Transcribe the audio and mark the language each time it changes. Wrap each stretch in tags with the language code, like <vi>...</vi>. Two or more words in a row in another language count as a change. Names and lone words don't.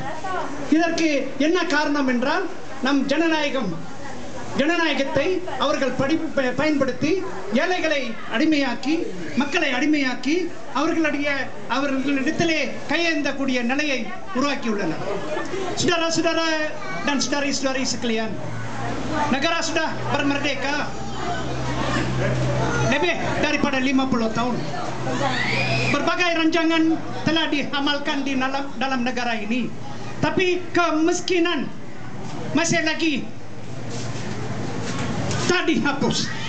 <ta>இதற்கு என்ன காரணம் என்றால், நம் ஜனநாயகத்தை அவர்கள் பயன்படுத்தி ஏழைகளை அடிமையாக்கி, மக்களை அடிமையாக்கி அவர்களிடத்திலே கையேந்தக்கூடிய நிலையை உருவாக்கியுள்ளனர்.</ta> <ms>Saudara-saudara dan saudari-saudari sekalian, negara sudah bermerdeka lebih daripada 50 tahun. Berbagai rancangan telah diamalkan di dalam negara ini, tapi kemiskinan masih lagi tak dihapus.</ms>